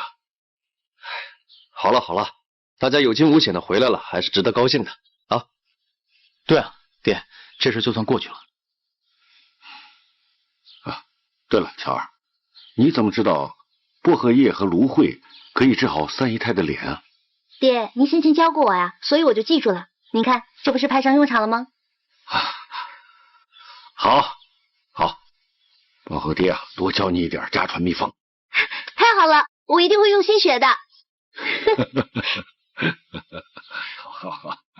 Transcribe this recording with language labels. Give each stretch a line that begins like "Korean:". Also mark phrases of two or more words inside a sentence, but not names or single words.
Chinese: 好了，大家有驚無險的回來了，還是值得高興的啊。對啊，爹，這事就算過去了。啊，對了，喬兒，你怎麼知道薄荷葉和蘆薈可以治好三姨太的臉啊？爹，您先前教過我呀，所以我就記住了。您看，這不是派上用場了嗎？好，包和爹啊，多教你一點家傳秘方。太好了，我一定會用心學的。好。